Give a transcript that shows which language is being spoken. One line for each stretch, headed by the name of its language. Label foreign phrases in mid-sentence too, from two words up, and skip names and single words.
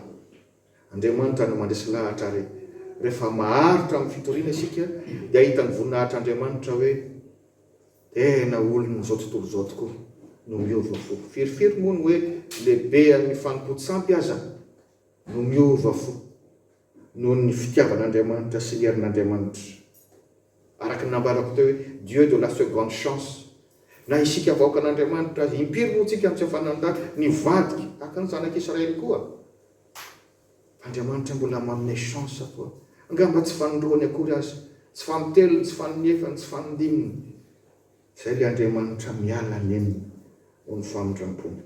Malagasy: Andriamanitra no mandresy lahatra ary. Rehefa maharitra amin'ny fitoriana isika dia ahitany voninahitr'Andriamanitra hoe tena olona izao tontolo izao tokoa no miova fo. Firifiry moa ny hoe lehibe amin'ny fanompo-tsampy aza no miova fo noho ny fitiavan'Andriamanitra sy ny herin'Andriamanitra. Araka ny nambarako teo hoe
French: Dieu de la seconde chance.
Malagasy: na isika vahoaka an'Andriamanitra azy impiry moa tsika amin'ny tsy fanandaka nivadiky tahaka ny zanak'Israely koa. Andriamanitra mbola manome chance koa. Angamba tsy fanindroany akory azy, tsy fanitelony, tsy faninefany, tsy fanindiminy. Zay le Andriamanitra miala neniny ho ny famindram-pony.